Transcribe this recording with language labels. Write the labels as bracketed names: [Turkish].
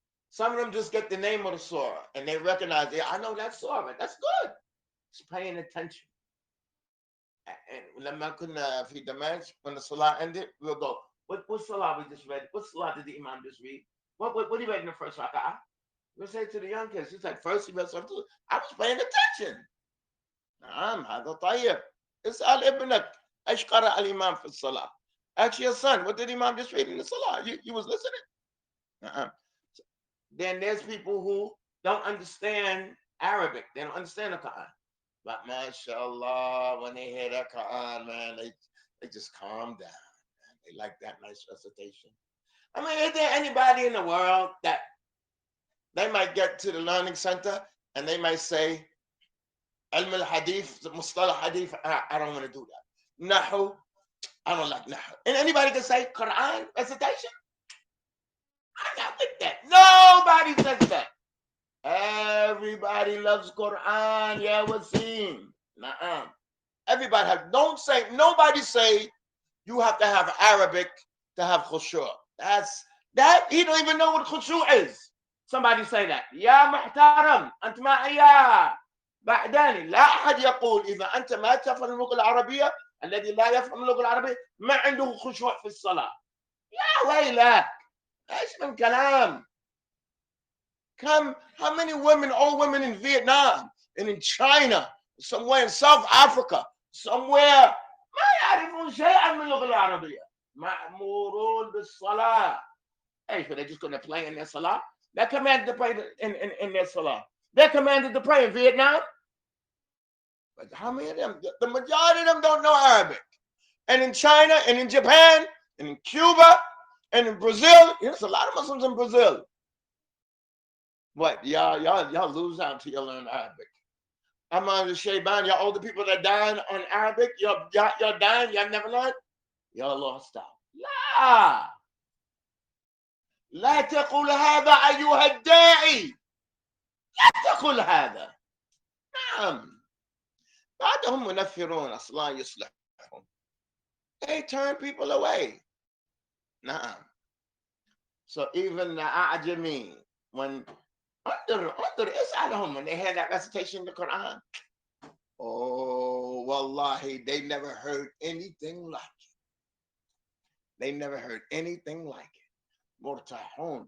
[English] Some of them just get the name of the surah and they recognize, yeah, I know that surah. That's good. It's paying attention. And [Arabic] لما كنا في دمشق, [English] when the salah ended, we'll go, what salah we just read? What salah did the imam just read? What he read in the first rak'ah? We'll say to the young kids, he's like, first he read something. I was paying attention. [Arabic] نعم هذا طيب. اسأل ابنك ايش قرأ الإمام في الصلاة. [English] Ask your son, what did the imam just read in the salah? You was listening? Then there's people who don't understand Arabic. They don't understand the Quran. But mashallah, when they hear that Quran, man, they just calm down. Man. They like that nice recitation. I mean, is there anybody in the world that they might get to the learning center and they might say, Ilm al-Hadith, Mustalah Hadith, I don't want to do that. Nahu, I don't like Nahu. And anybody can say Quran recitation? I'm not with that. Nobody says that. Everybody loves Quran. Yeah, Wasim. Nuh-uh. Everybody have. Nobody say you have to have Arabic to have khushu'. That he don't even know what khushu' is. Somebody say that. [Arabic] يا محترم أنت معي بعداني لا أحد يقول إذا أنت ما تفهم اللغة العربية الذي لا يفهم اللغة العربية ما عنده خشوع في الصلاة. يا ويلك ايش من كلام. [English] How many women, old women in Vietnam and in China, somewhere in South Africa, somewhere [Arabic] ما يعرفون شيئا من اللغة العربية. مأمورون بالصلاة. [English] Hey, so they're just going to play in their salah? They're commanded to pray in their salah. They're commanded to pray in Vietnam. But how many of them? The majority of them don't know Arabic. And in China, and in Japan, and in Cuba, and in Brazil, there's a lot of Muslims in Brazil. What? Y'all lose out till you learn Arabic. I'm on the Shayban, y'all older people that dying on Arabic, y'all dying, y'all never learned? Y'all lost out. [Arabic] لا. لا تقول هذا أيها الداعي. لا تقول هذا. نعم. بعدهم منفرون أصلا يصلحهم. [English] They turn people away. نعم. So even the Ajami, when under اسألهم when they had that recitation in the Quran. Oh, wallahi, they never heard anything like it. They never heard anything like it. Murtahun.